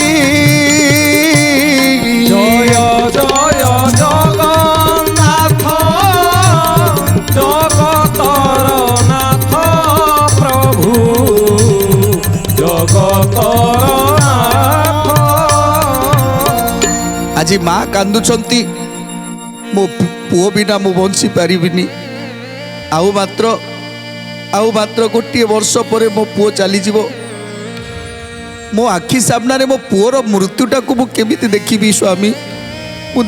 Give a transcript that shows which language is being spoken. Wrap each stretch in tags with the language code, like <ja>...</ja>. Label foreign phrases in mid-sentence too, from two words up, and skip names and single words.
<or>ଜୟ ଜୟ ଜଗନ୍ନାଥ ଜଗତର ନାଥ ପ୍ରଭୁ ଜଗତର ନାଥ। ଆଜି ମାଁ କାନ୍ଦୁଛନ୍ତି ମୋ ପୁଅ ବିନା ମୁଁ ବଞ୍ଚି ପାରିବିନି ଆଉ ମାତ୍ର ଗୋଟେ ବର୍ଷ ପରେ ମୋ ପୁଅ ଚାଲି ଯିବ ମୋ ଆଖି ସାମନାରେ ମୋ ପୁଅର ମୃତ୍ୟୁଟା କୁ ମୁଁ କେମିତି ଦେଖିବି ସ୍ୱାମୀ ମୁଁ</or>